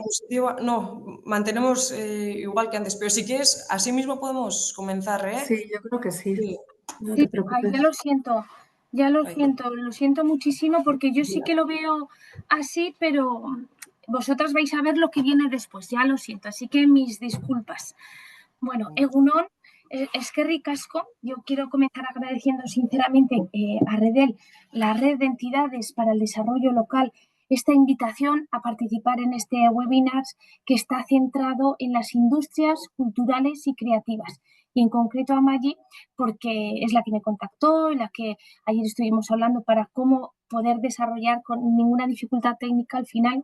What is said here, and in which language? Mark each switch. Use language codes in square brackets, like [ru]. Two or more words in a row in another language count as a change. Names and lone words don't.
[es] diapositiva, no, mantenemos igual que antes, pero si quieres, así mismo podemos comenzar, ¿eh? Sí, yo creo que sí. Sí. No Sí, te preocupes. ay, ya lo Ahí. siento muchísimo porque yo sí que lo veo así, pero vosotras vais a ver lo que viene después, ya lo siento, así que mis disculpas. [eu] Bueno, Egunon, eskerrik asko, [es] yo quiero comenzar agradeciendo sinceramente a Redel, la red de entidades para el desarrollo local, esta invitación a participar en este webinar que está centrado en las industrias culturales y creativas. Y en concreto a Maggi, porque es la que me contactó, la que ayer estuvimos hablando para cómo poder desarrollar con ninguna dificultad técnica al final.